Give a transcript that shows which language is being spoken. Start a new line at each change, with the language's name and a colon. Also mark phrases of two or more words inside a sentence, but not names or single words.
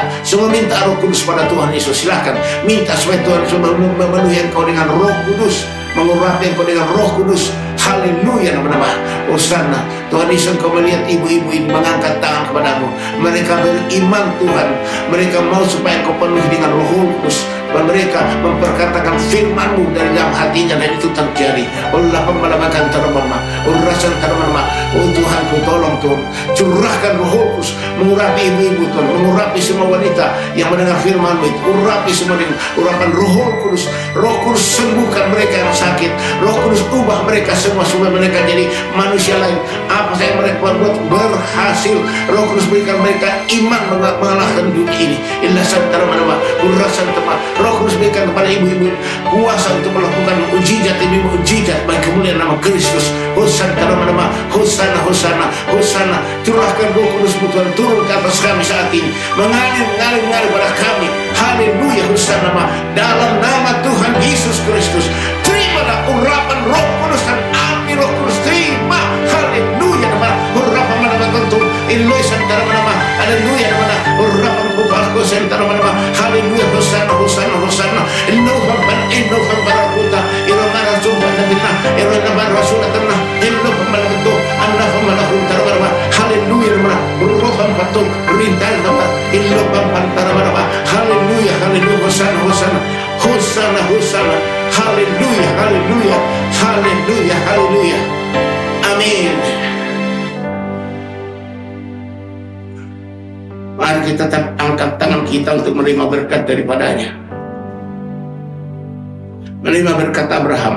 Indonesian: Semua minta Roh Kudus pada Tuhan Yesus. Silahkan minta supaya Tuhan memenuhi engkau dengan Roh Kudus, mengurapi engkau dengan Roh Kudus. Haleluya, nama-nama. Hosanna. Tuhan Yesus, Engkau melihat ibu-ibu ini mengangkat tangan kepadamu. Mereka beriman Tuhan. Mereka mau supaya Engkau penuhi dengan Roh Kudus. Dan mereka memperkatakan firman-Mu dari dalam hatinya, dan itu terjadi. Allah pemalakan termama, urasan termama. Oh Tuhan, Ku tolong Tuhan, curahkan Roh Kudus, mengurapi ibu-ibu Tuhan, mengurapi semua wanita yang mendengar firman-Mu itu, urapi semua dengan urapan Roh Kudus. Roh Kudus sembuhkan mereka yang sakit. Roh Kudus ubah mereka semua supaya mereka jadi manusia lain. Apa yang mereka buat berhasil. Roh Kudus berikan mereka iman mengalahkan dunia ini. Illa santara manama, urasan tema. Roh Kudus berikan kepada ibu-ibu kuasa untuk melakukan mukjizat demi mukjizat bagi kemuliaan nama Kristus. Hosanna nama, Hosanna, Hosanna, Hosanna. Curahkan Roh Kudus Tuhan turun ke atas kami saat ini, mengalir pada kami. Haleluya, Hosanna nama, dalam nama Tuhan Yesus Kristus. Terimalah urapan Roh Kudus dan api Roh Kudus. Terima, haleluya nama, urapan nama tentu. Iloi santara nama, haleluya nama, urapan bukalku santara nama, haleluya. Hosanna, Hosanna, Hosanna. Inno barakuta, iromara jumpa nabina, iromara rasulatana, inno pemalakutu, anna pemalakutu nama, haleluya nama, uropan patu, rintan nama, inno pempantara nama, haleluya, haleluya. Hosanna, Hosanna, Hosanna, Hosanna, haleluya, haleluya, haleluya, haleluya. Amin. Mari kita tetap angkat tangan kita untuk menerima berkat daripadanya. Menerima berkat Abraham.